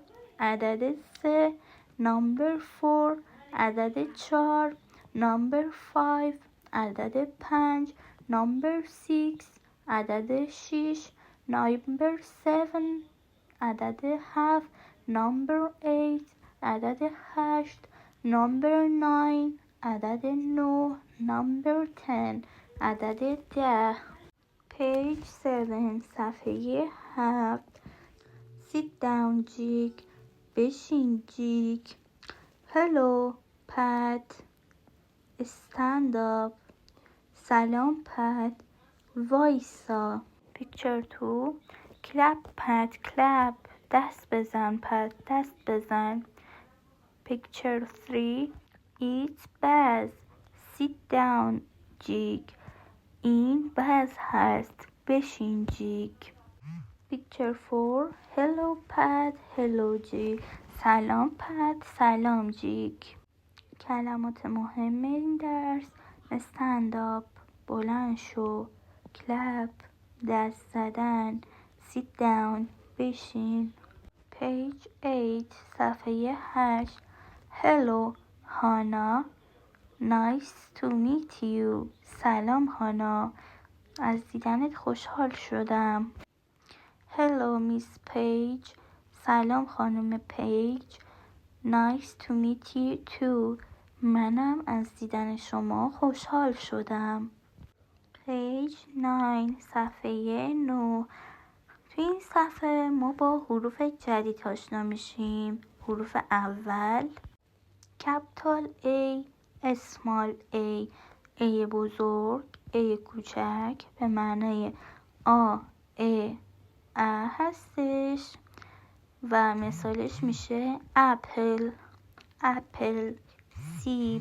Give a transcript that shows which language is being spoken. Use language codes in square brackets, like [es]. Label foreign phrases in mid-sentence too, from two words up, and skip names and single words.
[fa] عدد 3، number 4 عدد 4، number 5 عدد 5، number 6 عدد 6، number 7 عدد 7، number 8 عدد 8، number 9 عدد 9، number 10 عدد 10. page 7 صفحه 7 [en] sit down [fa] جیک بشین جیک. [en] hello پد stand up [fa] سلام پد وایسا. [en] picture 2 clap پد clap [fa] دست بزن پد دست بزن. [en] picture 3 eat بز sit down [fa] جیک این بز هست بشین جیک. picture 4 [en] hello پد hello جیک [fa] سلام پد سلام جیک. کلمات مهم این درس [en] stand up [fa] بلند شو، clap دست زدن، [en] sit down [fa] بشین. page 8 صفحه 8 [en] hello هانا nice to meet you [fa] سلام هانا از دیدنت خوشحال شدم. [en] hello miss page [fa] سلام خانم پیج [en] nice to meet you too [fa] منم از دیدن شما خوشحال شدم. page 9 صفحه 9 توی این صفحه ما با حروف جدید آشنا میشیم. حروف اول [en] capital A small A [fa] بزرگ A کوچک به معنی آ ا هستش و مثالش میشه اپل سیب.